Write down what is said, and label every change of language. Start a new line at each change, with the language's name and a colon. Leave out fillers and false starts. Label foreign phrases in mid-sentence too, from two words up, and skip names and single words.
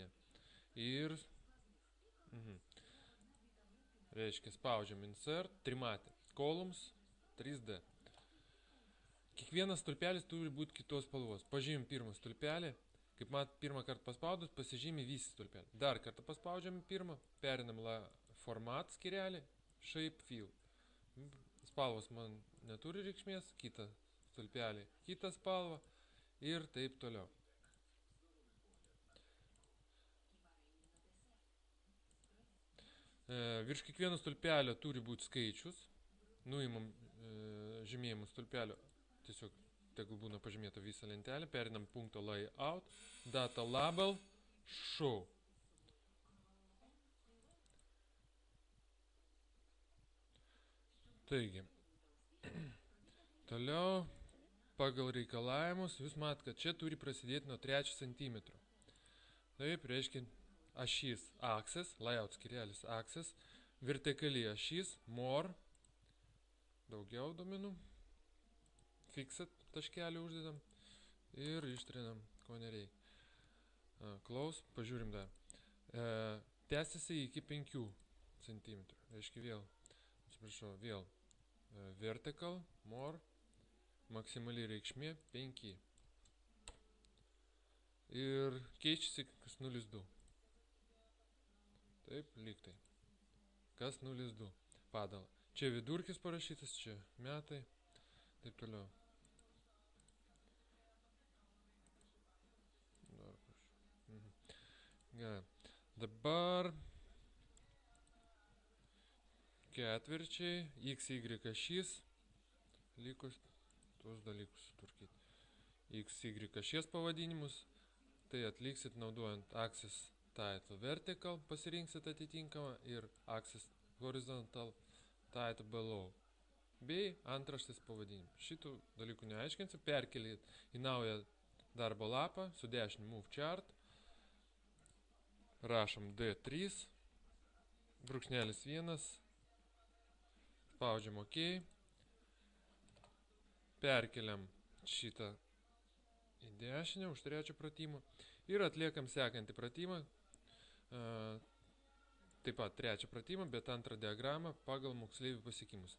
Lithuanian: Ir reiškia, spaudžiam insert, trimatė, columns, 3D. Kiekvienas stulpelis turi būti kitos spalvos. Pažymim pirmą stulpelį, kaip mat, pirmą kartą paspaudus, pasižymė visi stulpelį. Dar kartą paspaudžiam pirmą, perinam format skirelį,
English: shape fill.
Lithuanian: Spalvos man neturi reikšmės, kitą stulpelį, kitą spalvą ir taip toliau. Virš kiekvieno stulpelio turi būti skaičius. Nuimam žymėjimų stulpelio, tiesiog tegul būna pažymėta visą lentelę. Perinam punkto
English: layout, data label, show.
Lithuanian: Taigi, toliau pagal reikalavimus jūs mat, kad čia turi prasidėti nuo 3 cm. Taip, reiškia, ašys axis, layout skirelis axis, vertikali ašys, more, daugiau duomenų, fixed taškelį uždedam ir ištrinam, ko nereikia. Close, pažiūrim dar. Tęsiasi iki 5 cm, reiškia vėl, atsiprašau, vėl
English: vertical, more,
Lithuanian: maksimali reikšmė 5. Ir keičiasi kas 0,2. Taip, lygtai. Kas 0,2 padala. Čia vidurkis parašytas, čia metai, taip toliau. Gerai. Dabar ketvirčiai, x, y ašys, likus tuos dalykus sutvarkyti. X, y ašies pavadinimus, tai atliksit naudojant
English: axis title vertical,
Lithuanian: pasirinksit atitinkamą ir
English: axis horizontal title below,
Lithuanian: bei antraštės pavadinimus. Šitų dalykų neaiškinsiu, perkelėt į naują darbo lapą su dešiniu
English: move chart,
Lithuanian: rašom D3, brūkšnelis 1, spaudžiam OK, perkeliam šitą į dešinę už trečią pratimą ir atliekam sekantį pratimą, taip pat trečią pratimą, bet antrą diagramą pagal moksleivių pasiekimus.